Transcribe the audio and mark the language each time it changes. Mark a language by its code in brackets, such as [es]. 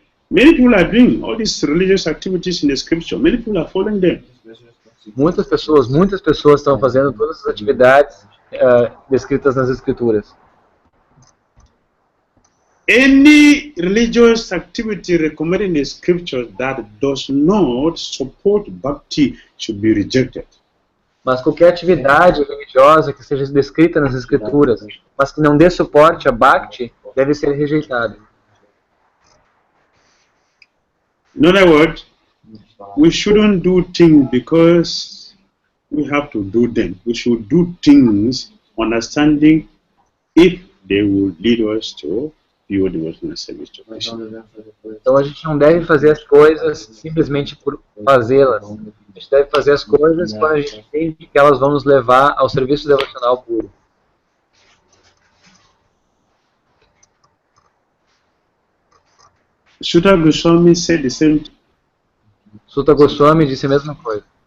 [en] Many people are doing all these religious activities in the scripture. Many people are following them. [pt] Muitas pessoas estão fazendo todas as atividades descritas nas escrituras. [en] Any religious activity recommended in the scriptures that does not support bhakti should be rejected. [pt] Mas qualquer atividade religiosa que seja descrita nas escrituras, mas que não dê suporte a bhakti, deve ser rejeitada. [en] In other words, we shouldn't do things because we have to do them. We should do things understanding if they will lead us to pure devotional service to Krishna. [pt] Então a gente não deve fazer as coisas simplesmente por fazê-las. A gente deve fazer as coisas quando a gente entende que elas vão nos levar ao serviço devocional puro. [en] Sutta Goswami said the same thing. [pt] Sutta Goswami disse a mesma coisa.